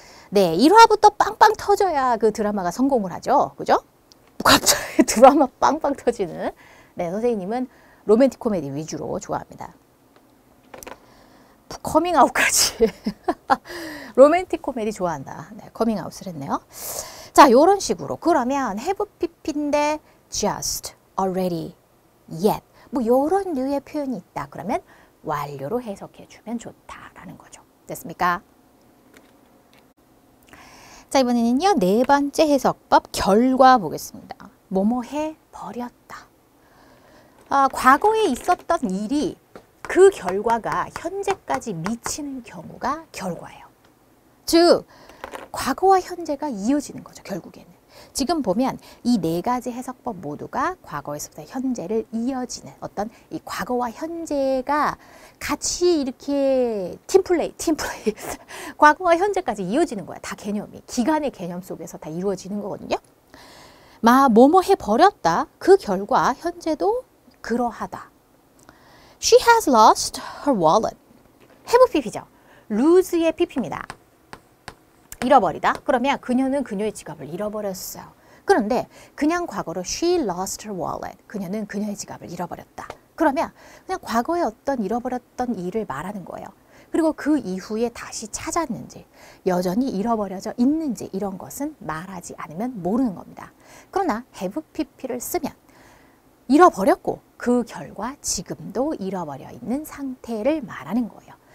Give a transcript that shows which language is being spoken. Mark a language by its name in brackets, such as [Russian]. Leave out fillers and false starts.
[Korean] 네, 1화부터 빵빵 터져야 그 드라마가 성공을 하죠. 그죠? 갑자기 드라마 빵빵 터지는. 네, 선생님은 로맨틱 코미디 위주로 좋아합니다. 커밍아웃까지. 로맨틱 코미디 좋아한다. 네, 커밍아웃을 했네요. 자, 요런 식으로. 그러면 have pp인데 just, already, yet. 뭐 요런 류의 표현이 있다. 그러면 완료로 해석해 주면 좋다라는 거죠. 됐습니까? 자, 이번에는요. 네 번째 해석법 결과 보겠습니다. 뭐뭐 해 버렸다. 과거에 있었던 일이 그 결과가 현재까지 미치는 경우가 결과예요. 즉 과거와 현재가 이어지는 거죠. 결국에는. 지금 보면 이 네 가지 해석법 모두가 과거에서부터 현재를 이어지는 어떤 이 과거와 현재가 같이 이렇게 팀플레이 과거와 현재까지 이어지는 거야. 다 개념이. 기간의 개념 속에서 다 이루어지는 거거든요. 뭐뭐 해버렸다. 그 결과 현재도 그러하다. [English] She has lost her wallet. have pp죠. [Korean] lose의 pp입니다. 잃어버리다. 그러면 그녀는 그녀의 지갑을 잃어버렸어요. 그런데 그냥 과거로 [English] she lost her wallet. [Korean] 그녀는 그녀의 지갑을 잃어버렸다. 그러면 그냥 과거에 어떤 잃어버렸던 일을 말하는 거예요. 그리고 그 이후에 다시 찾았는지 여전히 잃어버려져 있는지 이런 것은 말하지 않으면 모르는 겁니다. 그러나 have pp를 쓰면 잃어버렸고 그 결과 지금도 잃어버려 있는 상태를 말하는 거예요.